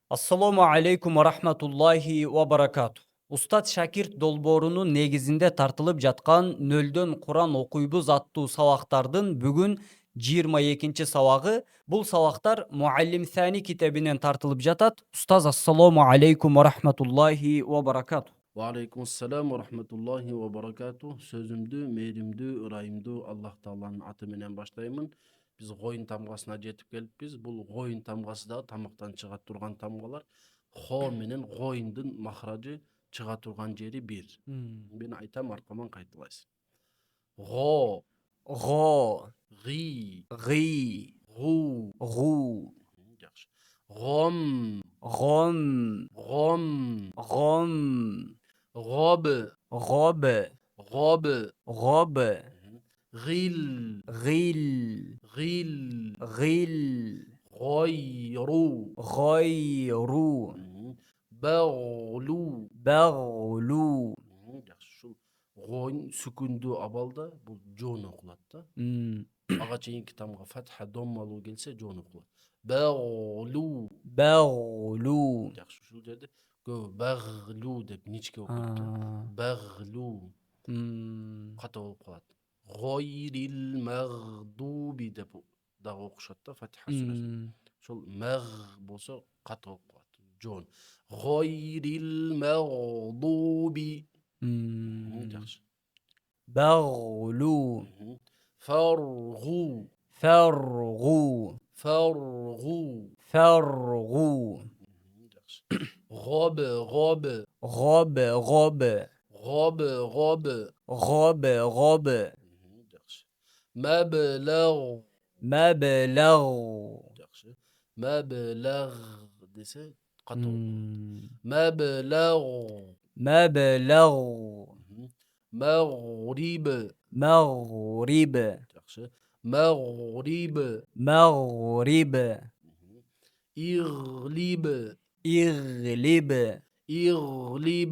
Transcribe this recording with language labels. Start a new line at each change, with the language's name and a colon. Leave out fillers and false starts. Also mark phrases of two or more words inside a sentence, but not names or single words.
Arabic: السلام عليكم ورحمة الله وبركاته.
Kyrgyz: Устат шакирт долбоорунун негизинде тартылып жаткан нөлдөн Куран окуйбуз аттуу сабактардын бүгүн 22 сабагы. Бул сабактар Муаллим Сани китебинен тартылып жатат. Устаз,
Arabic: السلام عليكم ورحمة الله وبركاته. وعليكم السلام ورحمة الله وبركاته.
Kyrgyz: Sözümdü, mehrimdүү, ырайымдуу Аллах Тааланын аты менен баштаймын. Биз коюн тамгасына жетип келиппиз. Бул коюн тамгасы да тамактан чыга турган тамгалар. Хо менен коюндун махражы чыга турган жери бир. Мен айтам, аркаман кайталайсыз. Го, Го, ги, ги, гу. гу, Жакшы. Гом, гом, гом, гом, гоб, гоб, гоб. гоб, Gil, gil, gil, gil,
Arabic: غيرو, غيرو, بغلو. بغلو.
Kyrgyz: Жакшы, ушул гойн сүкүндүү абалда бул жон окулат да. Ага чейинки тамга фатха доммалуу келсе жон окулат.
Arabic: Баглу. بغلو.
Kyrgyz: Жакшы, ушул жерде көбү баглу деп ничке окуйт да. Баглу ката болуп калат.
Arabic: غير المغضوب
Kyrgyz: деп дагы окушат да фатха сүрөсүн. Ошол маг болсо ката болуп калат. Жон.
Arabic: غير المغضوب.
Kyrgyz: Жакшы.
Arabic: بغلو. Фаргу. فرغو. Фаргу. فرغو.
Kyrgyz: Жакшы. Гоб, гоб. غب غب. Гоб, гоб. غب غب. Жакшы. Маблаг.
Arabic: مبلغ.
Kyrgyz: Жакшы. Маблаг десе ката болуп калат.
Arabic: Маблаг. مبلغ. Магриб. مغرب.
Kyrgyz: Жакшы. Магриб.
Arabic: مغرب. Иглиб. اغلب. Иглиб.